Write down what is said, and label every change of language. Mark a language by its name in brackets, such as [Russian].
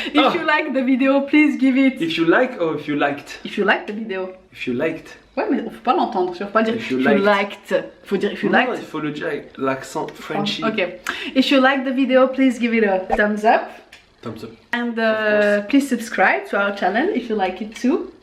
[English] If you like the video, please give it... If you like or if you liked. If you like the video. If you liked. [French] Ouais, mais faut pas l'entendre, faut pas dire [English] If you liked. [French] Faut dire [English] if you liked. [French] Non, il faut le dire avec l'accent Frenchy. Ok. [English] If you like the video, please give it a thumbs up. Thumbs up. And please subscribe to our channel if you like it too.